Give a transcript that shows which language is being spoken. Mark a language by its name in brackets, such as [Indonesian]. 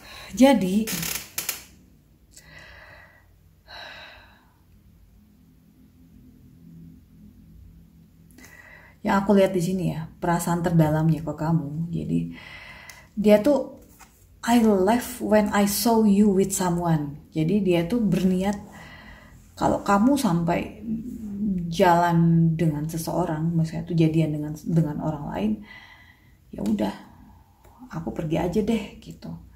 [Indonesian] Jadi yang aku lihat di sini ya, perasaan terdalamnya ke kamu. Jadi dia tuh, [English] I left when I saw you with someone. [Indonesian] Jadi dia tuh berniat kalau kamu sampai jalan dengan seseorang, misalnya tuh jadian dengan orang lain, ya udah, aku pergi aja deh gitu.